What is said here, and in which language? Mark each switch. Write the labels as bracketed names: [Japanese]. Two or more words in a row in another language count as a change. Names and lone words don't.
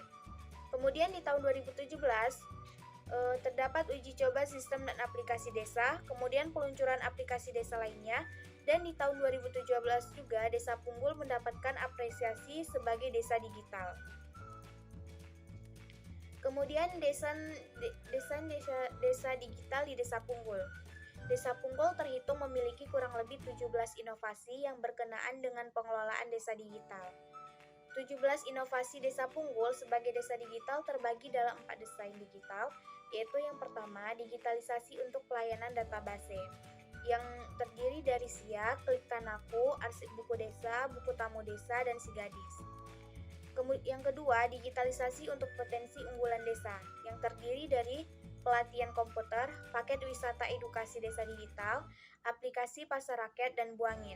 [Indonesian] Kemudian di tahun 2017 terdapat uji coba sistem dan aplikasi desa, kemudian peluncuran aplikasi desa lainnya, dan di tahun 2017 juga Desa Punggul mendapatkan apresiasi sebagai desa digital. Kemudian desa digital di Desa Punggul. Desa Punggul terhitung memiliki kurang lebih 17 inovasi yang berkenaan dengan pengelolaan desa digital. 17 inovasi Desa Punggul sebagai desa digital terbagi dalam 4 desain digital, yaitu yang pertama, digitalisasi untuk pelayanan database, yang terdiri dari SIA, Klik Tanaku, arsip buku desa, buku tamu desa, dan Sigadis. Yang kedua, digitalisasi untuk potensi unggulan desa, yang terdiri dari pelatihan komputer, paket wisata edukasi desa digital, aplikasi pasar rakyat, dan buangin.